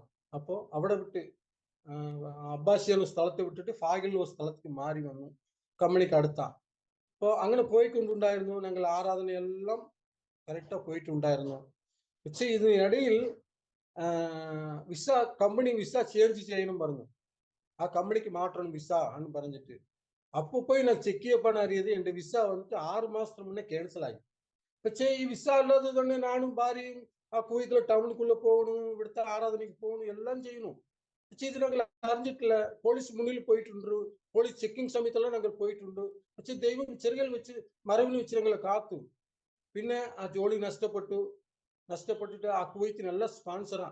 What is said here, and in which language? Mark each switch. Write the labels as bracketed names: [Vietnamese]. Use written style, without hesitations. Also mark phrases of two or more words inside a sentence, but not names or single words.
[Malayalam] അപ്പോൾ അവിടെ വിട്ട് അബ്ബാസി എന്ന സ്ഥലത്ത് വിട്ടിട്ട് ഫാഗിൽ ഒരു സ്ഥലത്തേക്ക് മാറി വന്നു, കമ്പനിക്ക് അടുത്ത. അപ്പോൾ അങ്ങനെ പോയിക്കൊണ്ടുണ്ടായിരുന്നു. ഞങ്ങൾ ആരാധനയെല്ലാം കറക്റ്റാக പോയിട്ടുണ്ടായിരുന്നു. പക്ഷേ ഇതിനിടയിൽ വിസ, കമ്പനി [English] visa change [Malayalam] ചെയ്യണം പറഞ്ഞു. ആ കമ്പനിക്ക് മാറ്റണം വിസ എന്ന് പറഞ്ഞിട്ട്. [Tamil] அப்போ போய் நான் செக் பண்ண அறியுது என் விசா வந்துட்டு 6 மாசத்துக்கு முன்னே கேன்சல் ஆகி. [Malayalam] പക്ഷേ ഈ വിസ ഉള്ളത് കൊണ്ട് ഞാനും ഭാര്യയും ആ കുവൈത്തിലെ ടൗണിക്കുள்ள പോകണം, ഇവിടുത്തെ ആരാധനയ്ക്ക് പോകണം, എല്ലാം ചെയ്യണം. പക്ഷേ ഇത് ഞങ്ങൾ അറിഞ്ഞിട്ടില്ല. പോലീസ് മുന്നിൽ പോയിട്ടുണ്ട്, [English] police checking [Malayalam] സമയത്തെല്ലാം ഞങ്ങൾ പോയിട്ടുണ്ട്. പക്ഷെ ദൈവം ചെറുകൾ വെച്ച് മറവിൽ വെച്ച് ഞങ്ങളെ കാത്തു. പിന്നെ ആ ജോലി നഷ്ടപ്പെട്ടിട്ട് ആ കുവൈത്തിന് നല്ല സ്പോൺസറാ.